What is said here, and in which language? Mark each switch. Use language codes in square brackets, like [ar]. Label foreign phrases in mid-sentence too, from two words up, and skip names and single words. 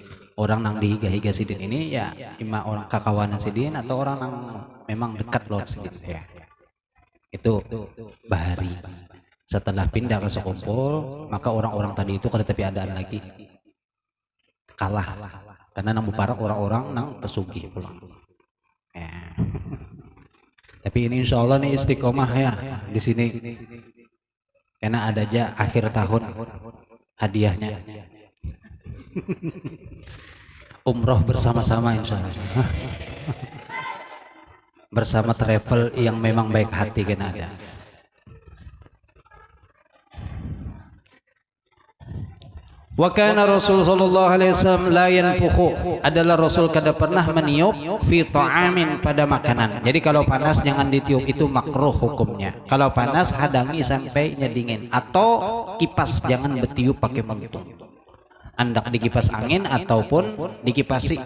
[bjn] Orang nang dihiga-higa sidin ini ya ima orang kakawanan sidin atau orang nang memang dekat loh sidin ya. [id] Itu Bahari. [bjn] Setelah pindah ke Sekumpul, maka orang-orang tadi itu kada tapi adaan lagi kalah karena nang buparak orang-orang nang pesugih pulang. Ya. [id] Tapi ini [ar] إن شاء الله [id] nih istiqomah ya di sini, karena ada aja akhir tahun hadiahnya umroh bersama-sama [ar] إن شاء الله. [id] Bersama travel yang memang baik hati kena ada. [ar] وكان رسول صلى الله عليه وسلم لا ينفخ, [id] adalah Rasul kada pernah meniup [ar] في طعام [id] pada makanan. Jadi kalau panas jangan ditiup, itu makruh hukumnya. Kalau panas hadangi sampai dingin, atau kipas jangan bertiup pakai muntung. Andak dikipas angin ataupun dikipasi.